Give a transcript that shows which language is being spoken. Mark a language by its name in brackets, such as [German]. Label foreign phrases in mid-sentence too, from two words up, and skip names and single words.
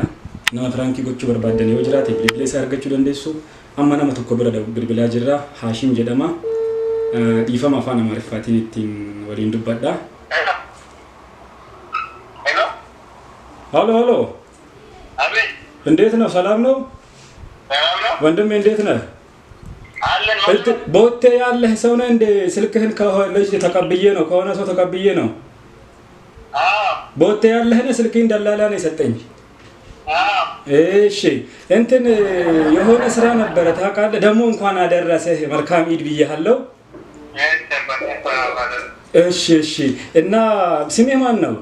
[Oromo] Nama prank gochuu barbaadan yoo jiraate bilbila isaa argachuu dandeessu. Amma nama tokko bira bilbilaa jirra. Haashim jedhama. Dhiifama afaan Amaariffaatiin ittiin waliin dubbadha. Hello. Abid. [Amharic] እንዴት ነው? ሰላም ነው? ወንድሜ እንዴት ነህ? ቦቴ ያለህ ሰው ነህ እንደ ስልክህን ከልጅ ተቀብዬ ነው ከሆነ ሰው ተቀብዬ ነው። ቦቴ ያለህ ነው ስልክህን ደላላ ነው የሰጠኝ። እሺ እንትን የሆነ ስራ ነበረ ታውቃለህ። ደግሞ እንኳን አደረሰህ መልካም ኢድ ብዬሃለሁ። እሺ እና ስሜ ማን ነው?